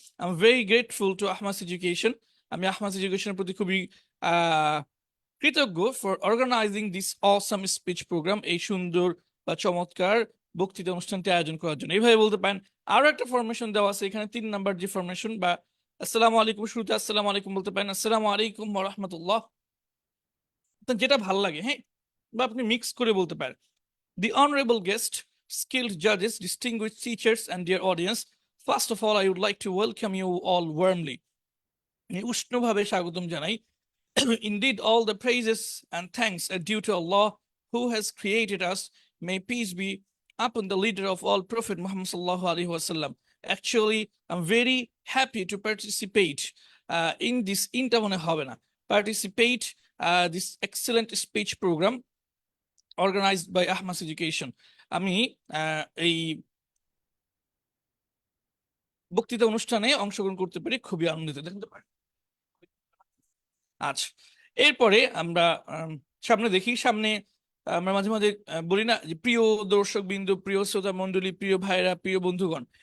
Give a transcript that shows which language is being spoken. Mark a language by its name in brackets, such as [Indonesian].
[English] I am very grateful to Ahmas education, [Bangla] আমি আহমাস এডুকেশনের প্রতি খুবই কৃতজ্ঞ [English] for organising this awesome speech programme, [Bangla] এই সুন্দর বা চমৎকার বক্তৃতা অনুষ্ঠানটি আয়োজন করার জন্য। এইভাবে বলতে পারেন। আরো একটা ফরমেশন দেওয়া আছে এখানে, 3 নাম্বার যে ফরমেশন, বা আসসালামু আলাইকুম, শুরুতে আসসালামু আলাইকুম বলতে পারেন, আসসালামু আলাইকুম ওয়া রাহমাতুল্লাহ, যেটা ভাল লাগে, হ্যাঁ, বা আপনি মিক্স করে বলতে পারেন। [English] The honorable guest, skilled judges, distinguished teachers, and dear audience, first of all, I would like to welcome you all warmly. [Bangla] উষ্ণভাবে স্বাগতম জানাই। [English] Indeed, all the praises and thanks are due to Allah, who has created us. May peace be upon the leader of all, Prophet Muhammad sallallahu alaihi wasallam. Actually, I'm very happy to participate in this participate this excellent speech program organized by Ahmas Education. [Bangla] আমি এই বক্তৃতা অনুষ্ঠানে অংশগ্রহণ করতে পেরে খুবই আনন্দিত, দেখতে পারেন। আচ্ছা, এরপরে আমরা সামনে দেখি। সামনে আমরা মাঝে মাঝে বলি না যে প্রিয় দর্শক বিন্দু, প্রিয় শ্রোতা মন্ডলী, প্রিয় ভাইরা, প্রিয় বন্ধুগণ।